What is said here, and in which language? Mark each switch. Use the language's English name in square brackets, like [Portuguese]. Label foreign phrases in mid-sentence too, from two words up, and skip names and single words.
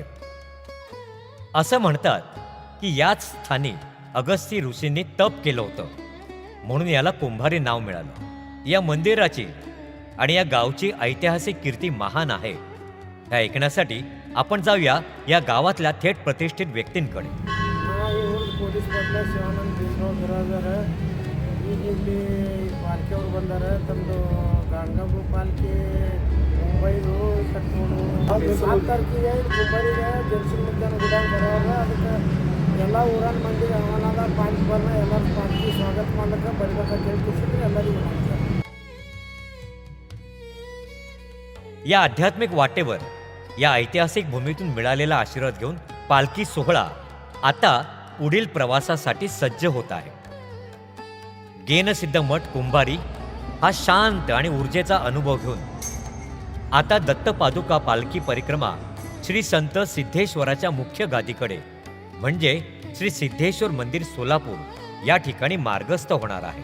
[Marathi] असं म्हणतात की याच स्थानी अगस्ती ऋषींनी तप केलं होतं, म्हणून याला कुंभारी नाव मिळालं. या मंदिराची आणि या गावची ऐतिहासिक कीर्ती महान आहे. हे ऐकण्यासाठी आपण जाऊया या गावातल्या थेट प्रतिष्ठित व्यक्तींकडे. [Kannada] ಇಲ್ಲಿ ಪಾಲ್ಕಿ ಅವ್ರು ಬಂದಾರೆ. ತಂದು ಗಾಣಗಾಪುರ ಪಾಲ್ಕಿ ಮುಂಬೈದು ಕಟ್ಕೊಂಡು 7 ತಾರೀಕಿಗೆ ಕುಂಬಾರಿಗೆ ಜಂಕ್ಷನ್ ಮಧ್ಯಾಹ್ನ ಗುಡಾಗ ಬರೋರು. ಅದಕ್ಕೆ ಎಲ್ಲ ಊರನ ಮಂದಿಗೆ ಆಹ್ವಾನ ಪಾಲ್ಕಿ ಬರ್ನ ಎಲ್ಲರೂ ಪಾಲ್ಕಿ ಸ್ವಾಗತ ಮಾಡ್ಲಿಕ್ಕೆ ಬರ್ಬೇಕಂತ ಹೇಳ್ತಿದ್ರು ಎಲ್ಲರಿಗೂ. [Marathi] या आध्यात्मिक वाटेवर या ऐतिहासिक भूमीतून मिळालेला आशीर्वाद घेऊन पालखी सोहळा आता पुढील प्रवासासाठी सज्ज होत आहे. गेनसिद्ध मठ कुंभारी हा शांत आणि ऊर्जेचा अनुभव घेऊन आता दत्त पादुका पालखी परिक्रमा श्री संत सिद्धेश्वराच्या मुख्य गादीकडे म्हणजे श्री सिद्धेश्वर मंदिर सोलापूर या ठिकाणी मार्गस्थ होणार आहे.